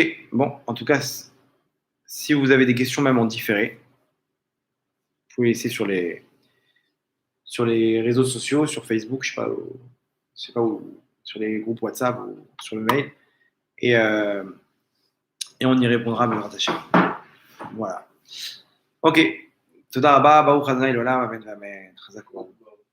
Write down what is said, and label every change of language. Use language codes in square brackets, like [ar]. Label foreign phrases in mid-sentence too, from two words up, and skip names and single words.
[fr] Bon, en tout cas, si vous avez des questions même en différé, vous pouvez laisser sur les réseaux sociaux, sur Facebook, je sais pas où, sur les groupes WhatsApp ou sur le mail, et, euh, et on y répondra, mais rattaché. Voilà. Ok. [he] תודה רבה, ברוך ה' לעולם, אמן ואמן. חזק וברוך.